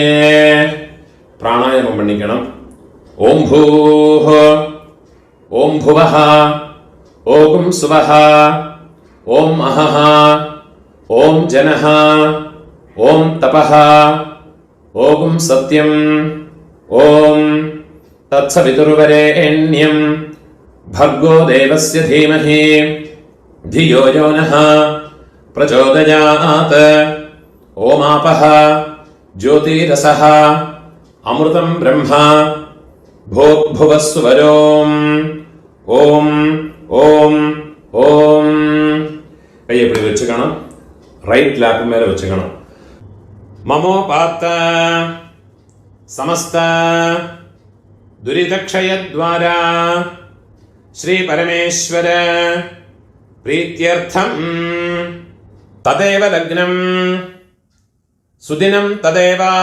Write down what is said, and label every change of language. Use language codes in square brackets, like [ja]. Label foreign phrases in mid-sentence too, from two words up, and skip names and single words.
[ta] பிராணாயாமம் பண்ணிக்கணும். [sa] ॐ भूः, ॐ भुवः, ॐ सुवः, ॐ महः, ॐ जनः, ॐ तपः, ॐ सत्यम्, ॐ तत्सवितुर्वरेण्यं भर्गो देवस्य धीमहि धियो यो नः प्रचोदयात्. ओमापः ज्योतिरसः अमृतं ब्रह्मा भोग्भुवः सुवरोम्. ॐ ॐ ॐ. [ta] கையை எப்படி வச்சுக்கணும்? [en] right lap [ta] மேல வச்சுக்கணும். [sa] ममोपात्त समस्त दुरितक्षयद्वारा श्री परमेश्वर प्रीत्यर्थं तदेव लग्नं सुदिनं तदेव